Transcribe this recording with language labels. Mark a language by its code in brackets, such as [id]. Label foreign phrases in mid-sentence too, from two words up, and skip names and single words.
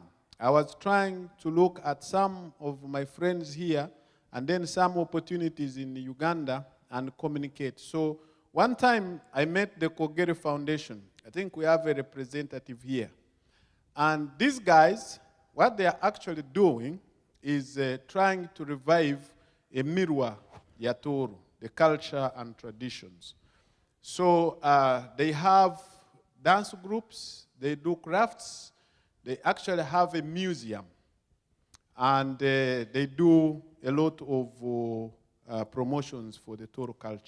[en] I was trying to look at some of my friends here and then some opportunities in Uganda and communicate. So one time I met the Kogere Foundation. I think we have a representative here. And these guys, what they are actually doing is trying to revive a [ttj] mirwa ya Tooro, [en] the culture and traditions. So they have dance groups, they do crafts, they actually have a museum, and they do a lot of promotions for the Tooro culture.